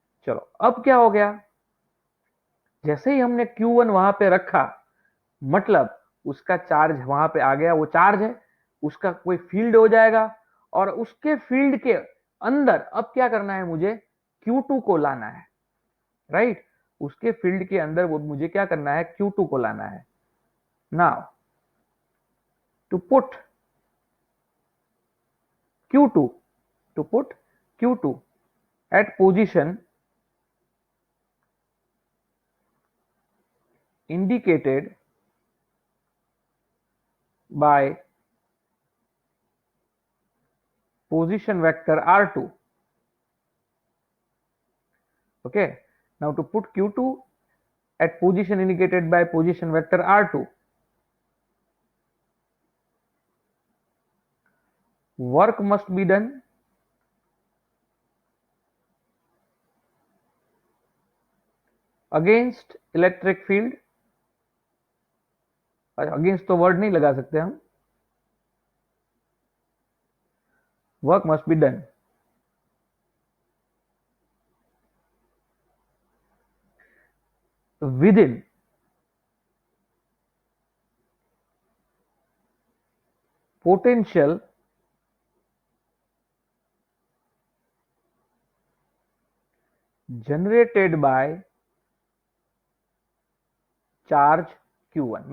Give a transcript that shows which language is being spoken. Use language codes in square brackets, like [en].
[hi] चलो, अब क्या हो गया, जैसे ही हमने Q1 वहां पे रखा, मतलब उसका चार्ज वहां पे आ गया, वो चार्ज है, उसका कोई फील्ड हो जाएगा, और उसके फील्ड के अंदर अब क्या करना है, मुझे Q2 को लाना है, राइट। उसके फील्ड के अंदर वो मुझे क्या करना है, Q2 को लाना है। [en] Now to put Q2, to put Q2 at position indicated by position vector R2. Okay, now to put Q2 at position indicated by position vector R2, work must be done against electric field। [hi] Against तो word नहीं लगा सकते हम, [en] Work must be done within potential generated by charge Q1।